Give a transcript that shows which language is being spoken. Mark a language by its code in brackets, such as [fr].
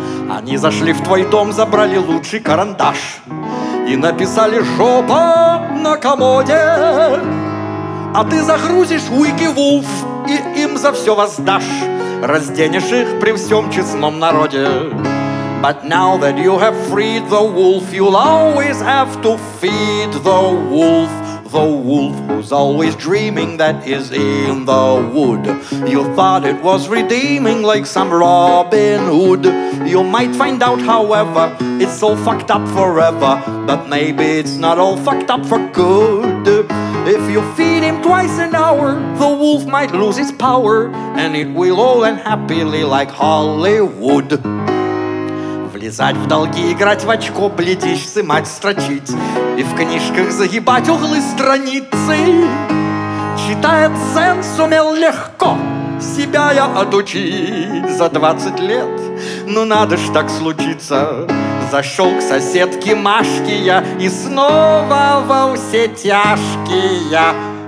[ru] Они зашли в твой дом, забрали лучший карандаш и написали «Жопа» на комоде. А ты загрузишь Уики-Вуф и им за все воздашь, разденешь их при всем честном народе. [en] But now that you have freed the wolf, you'll always have to feed the wolf. The wolf who's always dreaming that is in the wood. You thought it was redeeming like some Robin Hood. You might find out, however, it's all fucked up forever. But maybe it's not all fucked up for good. If you feed him twice an hour, the wolf might lose its power, and it will all end happily like Hollywood. [ru] Влезать в долги, играть в очко, бледишь, сымать, строчить, и в книжках загибать углы страницы. Читая цен, сумел легко себя я отучить за 20 лет. Ну надо ж так случиться. Зашел к соседке Машке я, и снова во все тяжкие.